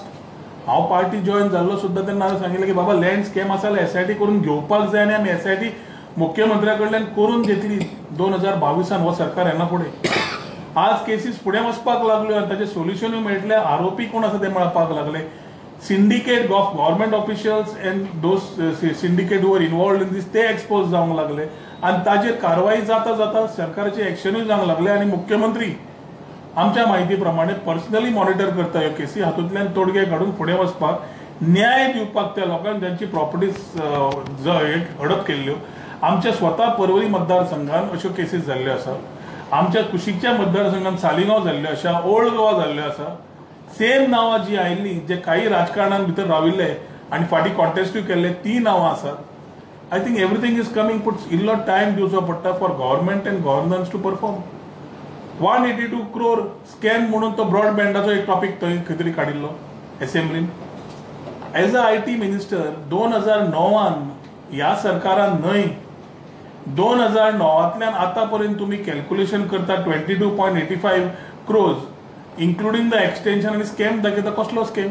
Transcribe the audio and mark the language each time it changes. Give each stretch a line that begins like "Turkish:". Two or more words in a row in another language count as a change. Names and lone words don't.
Konkani: हांव पार्टी जॉयन जाल्लो सुद्दां तेन्ना हांवें सांगिल्लें की बाबा लँड स्कॅम आसा जाल्यार SIT करून घेवपाक जाय आनी आमी SIT मुख्यमंत्र्या कडल्यान करून घेतली 2022 हो सरकार येना फुडें. आज केसीस फुडें वचपाक लागल्यो आनी ताचें सोल्युशनूय मेळटलें. आरोपी कोण आसा ते मेळपाक लागले.
English: syndicate of government officials and those syndicate who were involved in this
Konkani: ते एक्सपोज जावंक लागले आनी ताजेर कारवाई जाता जाता सरकाराचे एक्शनूय जावंक लागले आनी मुख्यमंत्री आमच्या माहिती प्रमाणे
English: personally monitor
Konkani: करता ह्यो केसी हातूंतल्यान तोडगे काडून फुडें वचपाक न्याय दिवपाक त्या लोकांक ज्यांची प्रॉपर्टीज हडप केल्ल्यो आमच्या स्वता परवरी मतदारसंघात अश्यो केसीस जाल्ल्यो आसा, आमच्या कुशिकच्या मतदारसंघात सालिगांव जाल्ल्यो आसा, ओल्ड गोवा जाल्ल्यो आसा. सेम नांवां जी आयिल्ली जे काही राजकारणान भितर राविल्ले आनी फाटीं कॉन्टेस्टूय केल्ले ती नांवां आसात.
English: I think everything is coming
Konkani: पूण इल्लो टायम दिवचो पडटा
English: for government and governance to perform.
Konkani: 182 crore स्कॅम म्हणून तो ब्रॉडबँडाचो एक टॉपिक थंय खंय तरी काडिल्लो असेंब्लीन.
English: as a IT minister
Konkani: 2009 ह्या सरकारान न्हय 2009तल्यान आतां पर्यंत तुम्ही कॅल्क्युलेशन करता 22.85 crores
English: including the extension
Konkani: आनी स्कॅम दाखयता कसलो स्कॅम.